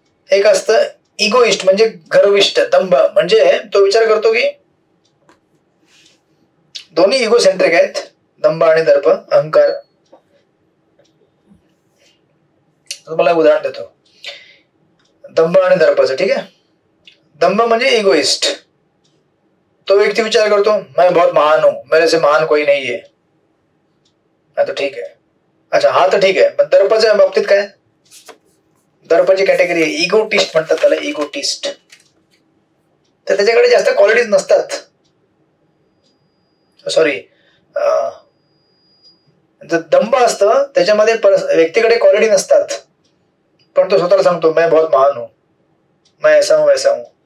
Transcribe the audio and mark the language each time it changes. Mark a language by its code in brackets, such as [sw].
[mr] एक असतं इगोइस्ट म्हणजे गर्विष्ठ. दंभ म्हणजे तो विचार करतो की दोन्ही इगोसेंट्रिक आहेत, दंभ आणि दर्प, अहंकार. तुम्हाला उदाहरण देतो दंभ आणि दर्पाचं. ठीक आहे. दंभ म्हणजे इगोइस्ट. तो व्यक्ती विचार करतो [hi] मैं बहुत महान हूं, मेरे से महान कोई नहीं है. [mr] तो ठीक आहे. अच्छा, हा तर ठीक आहे. पण दर्पाच्या बाबतीत काय? दर्पाची कॅटेगरी आहे इगोटिस्ट म्हणतात त्याला, इगोटिस्ट. तर त्याच्याकडे जास्त क्वालिटीज नसतात. सॉरी, दंभ असतं त्याच्यामध्ये व्यक्तीकडे क्वालिटी नसतात, पण तो स्वतःला सांगतो [hi] मैं बहुत महान हूं, मैं ऐसा हूं वैसा हूं.